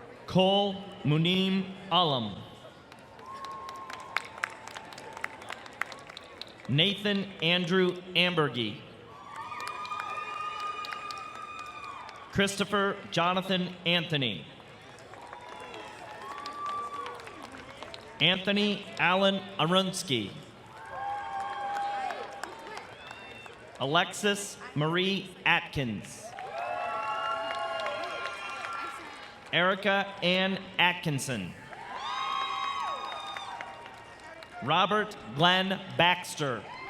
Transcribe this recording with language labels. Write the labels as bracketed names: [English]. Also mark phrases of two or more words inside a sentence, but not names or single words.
[English] Cole Munim Alam. Nathan Andrew Ambergy. Christopher Jonathan Anthony. Anthony Allen Arunsky. Alexis Marie Atkins. Erica Ann Atkinson. Robert Glenn Baxter.